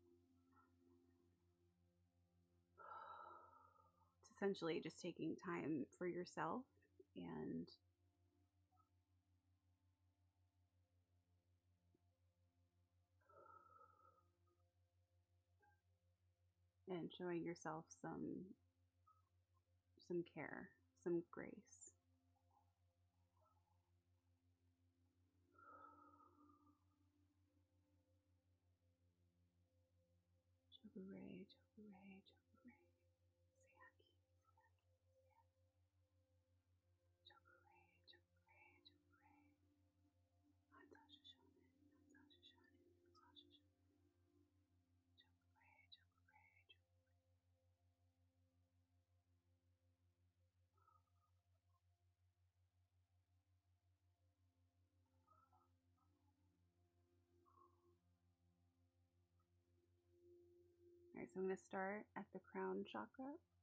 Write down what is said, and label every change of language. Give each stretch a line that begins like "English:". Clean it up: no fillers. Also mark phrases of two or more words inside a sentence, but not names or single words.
English: It's essentially just taking time for yourself and showing yourself some care, some grace. Chokure, chokure, chokure. Sayaki, sayaki, chokure, chokure, chokure. Natasha shaman, Natasha shaman, Natasha shaman. Chokure, chokure, chokure. All right, so I'm going to start at the crown chakra.